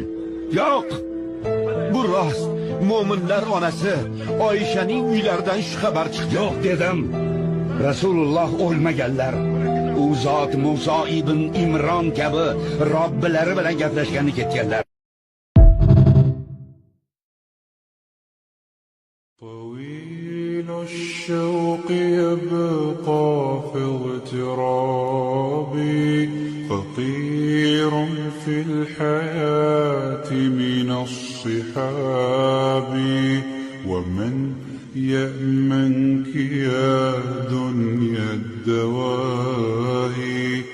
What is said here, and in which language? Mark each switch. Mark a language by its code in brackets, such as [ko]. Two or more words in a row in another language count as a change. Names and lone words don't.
[uz] Yo'q. Bu rost. Mo'minlar onasi Oyshaning uylaridan shu xabar chiqdi. Yo'q dedim. Rasululloh o'lmaganlar. U zot Musa ibn Imron kabi Robbilari bilan gaplashgani ketganlar. [ar] طويل الشوق يبقى في اغترابي فقير في الحياة من الصحاب ومن يأمنك يا دنيا الدواهي